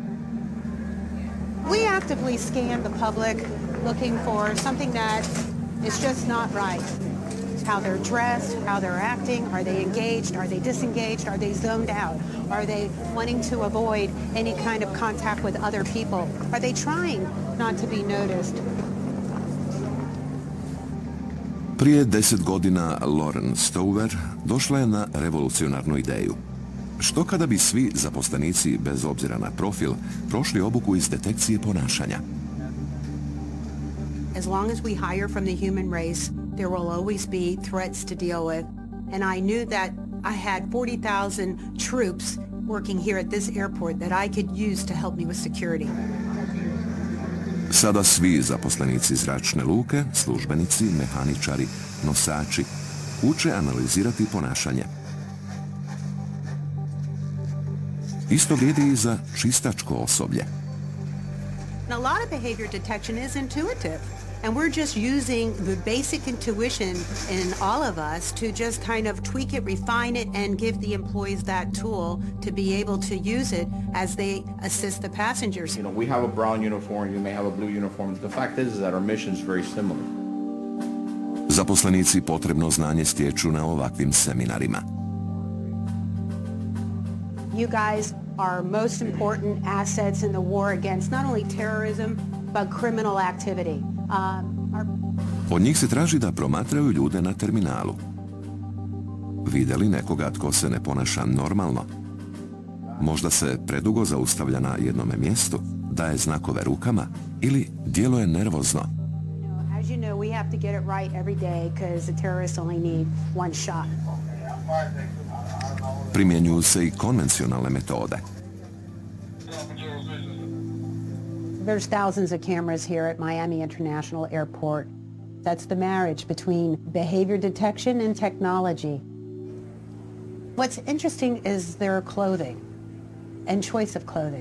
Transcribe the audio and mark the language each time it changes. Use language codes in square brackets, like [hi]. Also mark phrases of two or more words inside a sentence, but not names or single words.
[en] We actively scan the public looking for something that is just not right. how they're dressed, how they're acting, are they engaged, are they disengaged, are they zoned out, are they wanting to avoid any kind of contact with other people, are they trying not to be noticed. [hr] Prije 10 godina Lauren Stover došla je na revolucionarnu ideju. Što kada bi svi zaposlenici, bez obzira na profil, prošli obuku iz detekcije ponašanja? [en] As long as we hire from the human race, there will always be threats to deal with. And I knew that I had 40,000 troops working here at this airport that I could use to help me with security. [hr] Sada svi zaposlenici zračne luke, službenici, mehaničari, nosači, uče analizirati ponašanje. Isto vrijedi i za čistačko osoblje. [en] And a lot of behavior detection is intuitive. And we're just using the basic intuition in all of us to just kind of tweak it, refine it, and give the employees that tool to be able to use it as they assist the passengers. You know, we have a brown uniform, you may have a blue uniform. The fact is that our mission is very similar. [hr] Zaposlenici potrebno znanje stječu na ovakvim seminarima. [en] You guys are most important assets in the war against not only terrorism, but criminal activity. [hr] Od njih se traži da promatraju ljude na terminalu. Vide li nekoga tko se ne ponaša normalno? Možda se predugo zaustavlja na jednome mjestu, daje znakove rukama ili djeluje nervozno. [en] As you know, we have to get it right every day because the terrorists only need one shot. [hr] Primjenjuju se i konvencionalne metode. [en] There's thousands of cameras here at Miami International Airport. That's the marriage between behavior detection and technology. What's interesting is their clothing and choice of clothing.